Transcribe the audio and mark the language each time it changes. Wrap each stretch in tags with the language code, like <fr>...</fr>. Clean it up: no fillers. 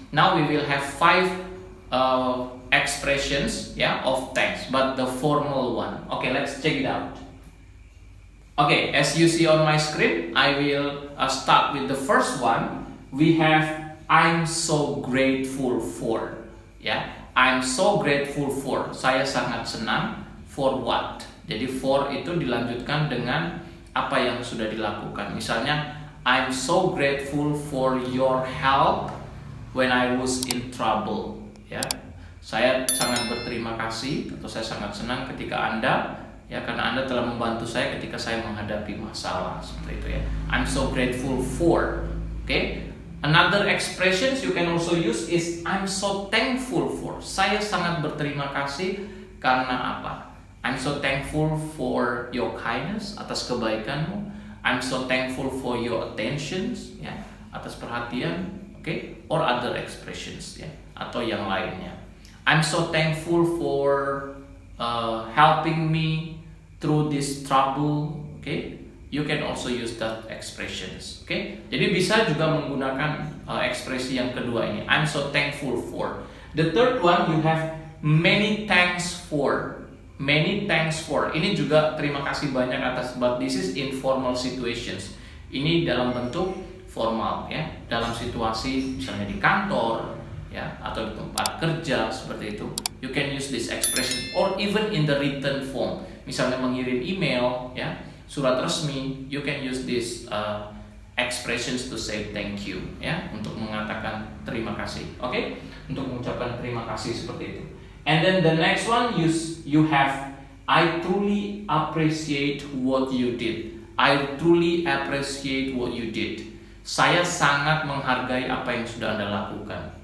<en>Now we will have 5 expressions of thanks, but the formal one. Okay, let's check it out. Okay, as you see on my screen, I will start with the first one. We have I'm so grateful for. Ya, I'm so grateful for.</en> <id>Saya sangat senang.</id> <en>For what?</en> <id>Jadi for itu dilanjutkan dengan apa yang sudah dilakukan.</id> <en>Misalnya, I'm so grateful for your help when I was in trouble.</en> <id>Ya, saya sangat berterima kasih atau saya sangat senang ketika Anda, ya, karena Anda telah membantu saya ketika saya menghadapi masalah, seperti itu ya.</id> <en>I'm so grateful for. Okay. Another expressions you can also use is I'm so thankful for.</en> <id>Saya sangat berterima kasih karena apa?</id> <en>I'm so thankful for your kindness,</en> <id>atas kebaikanmu.</id> <en>I'm so thankful for your attentions, ya,</en> <id>atas perhatian,</id> <en>okay, or other expressions, ya,</en> <id>atau yang lainnya.</id> <en>I'm so thankful for helping me through this trouble, okay. You can also use that expressions, okay.</en> <id>Jadi bisa juga menggunakan ekspresi yang kedua ini.</id> <en>I'm so thankful for. The third one you have many thanks for. Many thanks for.</en> <id>Ini juga terima kasih banyak atas,</id> <en>but this is informal situations.</en> <id>Ini dalam bentuk formal, ya, dalam situasi misalnya di kantor, ya, atau di tempat kerja, seperti itu.</id> <en>You can use this expression or even in the written form.</en> <id>Misalnya mengirim email, ya, surat resmi,</id> <en>you can use this expressions to say thank you,</en> <id>ya, untuk mengatakan terima kasih. Oke, untuk mengucapkan terima kasih seperti itu.</id> <en>And then the next one you have I truly appreciate what you did. I truly appreciate what you did.</en> <id>Saya sangat menghargai apa yang sudah Anda lakukan.</id>